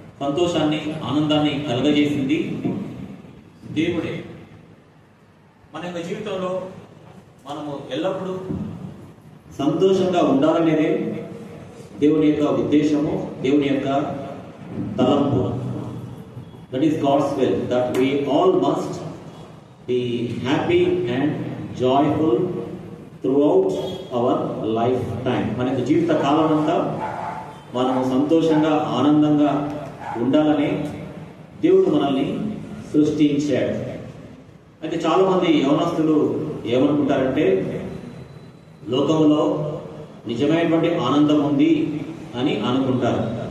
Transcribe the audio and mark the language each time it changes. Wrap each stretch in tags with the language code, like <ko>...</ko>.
<te>సంతోషాన్ని, ఆనందాన్ని కలుగజేసింది దేవుడే. మన యొక్క జీవితంలో మనము ఎల్లప్పుడూ సంతోషంగా ఉండాలనేదే దేవుని యొక్క ఉద్దేశము, దేవుని యొక్క తలంపు.</te> <en>That is God's will, that we all must be happy and joyful throughout our lifetime.</en> <te>మన యొక్క జీవిత కాలం అంతా మనము సంతోషంగా, ఆనందంగా ఉండాలని దేవుడు మనల్ని సృష్టించాడు. అయితే చాలా మంది యవనస్తులు ఏమనుకుంటారంటే లోకంలో నిజమైనటువంటి ఆనందం ఉంది అని అనుకుంటారు.</te>